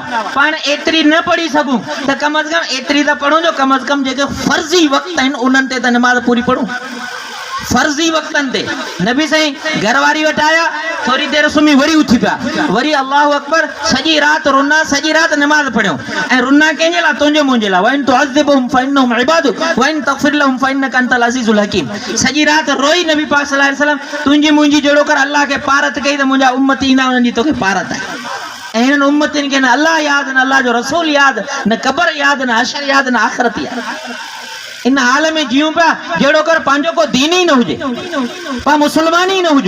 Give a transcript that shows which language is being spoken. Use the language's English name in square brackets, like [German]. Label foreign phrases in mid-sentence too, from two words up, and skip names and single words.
[Sindhi] पाण एतरी न पढ़ी सघूं त कम अज कम एतरी त पढ़ूं जो कम अज कम जेके फर्जी वक्त आहिनि उन्हनि ते त निमाज पूरी पढ़ूं। फर्जी वक्तन ते नबी साईं घरवारी वटि आया, थोड़ी देर सुम्ही वरी उथी पिया, वरी [Arabic] الله أكبر, [Sindhi] सॼी राति रुना, सॼी राति निमाज़ पढ़ियो। ऐं रुना कंहिंजे लाइ? तुंहिंजे मुंहिंजे लाइ। [Arabic] وإن تعذبهم فإنهم عبادك وإن تغفر لهم فإنك أنت العزيز الحكيم. [Sindhi] सॼी राति रोई नबी पाक [Arabic] صلى الله عليه وسلم, [Sindhi] तुंहिंजी मुंहिंजी जहिड़ो कर अल्लाह खे पारत कई त मुंहिंजा उम्मत ईंदा उन्हनि जी तोखे पारत आहे। ऐं हिननि उम्मतियुनि खे न अल्लाह यादि, न अल्लाह जो रसूल यादि, न क़बर यादि, न हशर यादि, न आख़िरत यादि। इन हाल में जियूं पिया जहिड़ो कर पंहिंजो को दीन ही न हुजे, पा मुसलमान ही न हुजो।